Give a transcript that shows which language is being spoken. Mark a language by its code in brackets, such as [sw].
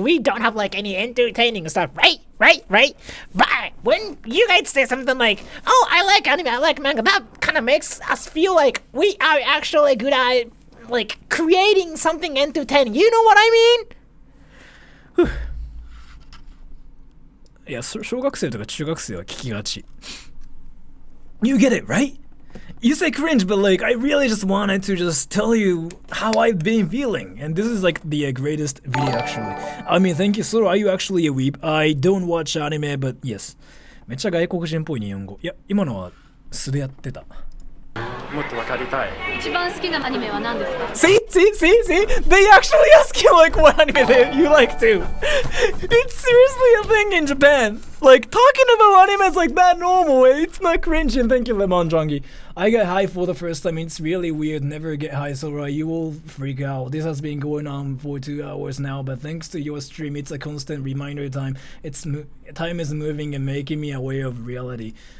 [en] We don't have like any entertaining stuff, right? But when you guys say something like, oh, I like anime, I like manga, that kind of makes us feel like we are actually good at like creating something entertaining. You know what I mean? [ja] いや、小学生とか中学生は聞きがち。 [en] You get it, right? You say cringe, but like I really just wanted to just tell you how I've been feeling. And this is like the greatest video actually. I mean, thank you, Soro. Are you actually a weeb? I don't watch anime, but yes. [ja] めっちゃ外国人っぽい日本語。いや、今のは素でやってた。もっと分かりたい。一番好きなアニメは何ですか？ [en] See? They actually ask you like what anime you like too. It's seriously a thing in Japan. Like talking about anime is like that normal. It's not cringe. And thank you, Lemon Jongi. I got high for the first time. It's really weird. Never get high, so you will freak out. This has been going on for 2 hours now, but thanks to your stream, it's a constant reminder time. Time is moving and making me aware of reality.